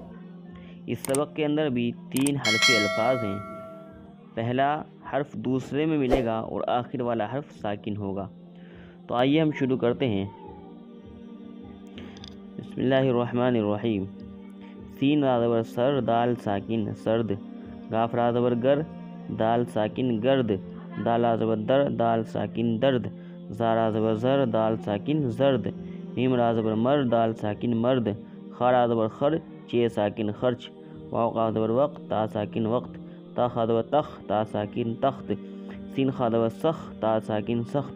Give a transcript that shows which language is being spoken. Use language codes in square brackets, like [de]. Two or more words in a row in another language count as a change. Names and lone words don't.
[ur] اس سبق کے اندر بھی 3 حرفی الفاظ ہیں۔ پہلا حرف دوسرے میں ملے گا اور آخر والا حرف ساکن ہوگا۔ تو آئیے ہم شروع کرتے ہیں۔ بسم اللہ الرحمن الرحیم۔ سین را زبر سر، دال ساکن سرد، گاف را زبر گر، دال ساکن گرد، دال را زبر در، دال ساکن درد، زا را زبر زر، دال ساکن زرد، میم را زبر مر، دال ساکن مرد، خا را زبر خر، چے ساکن خرچ، واو قاف زبر وقت، تا ساکن وقت، تا خا زبر تخ، تا ساکن تخت، سین خا زبر سخ، تا ساکن سخت،